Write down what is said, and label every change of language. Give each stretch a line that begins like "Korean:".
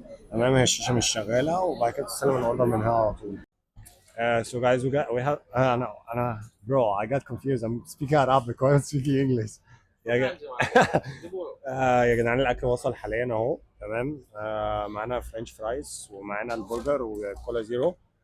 Arabic: تمام، هي الشاشه مش شغاله، وبعد كده تستلم الاوردر من هنا على طول.
English: So guys, we have
Arabic: أنا
English: bro, I got confused. I'm speaking Arabic while I'm speaking English.
Arabic: يا جدعان الأكل وصل حاليا أهو. تمام، معانا فرنش فرايز ومعانا البرجر وكولا زيرو.